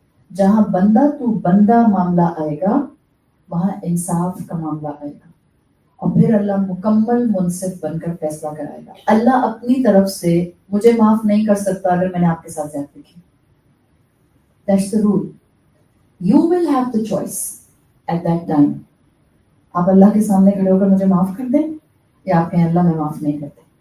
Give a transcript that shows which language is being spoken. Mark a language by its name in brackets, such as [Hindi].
[Urdu] جہاں بندہ تو بندہ معاملہ آئے گا وہاں انصاف کا معاملہ آئے گا, اور پھر اللہ مکمل منصف بن کر فیصلہ کرائے گا. اللہ اپنی طرف سے مجھے معاف نہیں کر سکتا اگر میں نے آپ کے ساتھ زیادتی کی. [English] That's the rule. You will have the choice at that time. [Urdu] آپ اللہ کے سامنے کھڑے ہو کر مجھے معاف کر دیں یا آپ کہیں اللہ میں معاف نہیں کرتے.